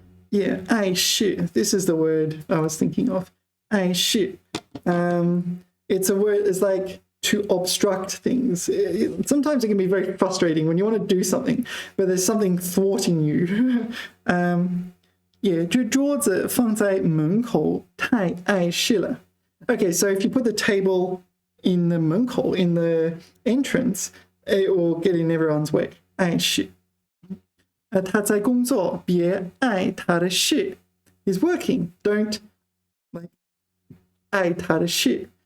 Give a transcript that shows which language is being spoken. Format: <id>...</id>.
<en>Yeah,</en> <zh>爱是.</zh> <en>This is the word I was thinking of.</en> <zh>爱是.</zh> <en>It's a word, it's like to obstruct things. Sometimes it can be very frustrating when you want to do something, but there's something thwarting you.</en> <zh>Yeah, 这桌子放在门口太碍事了.</zh> <en>Okay, so if you put the table in the 门口, in the entrance, it will get in everyone's way.</en> <zh>碍事.他在工作，别碍他的事.</zh> <en>He's working. Don't like</en> <zh>碍他的事.</zh>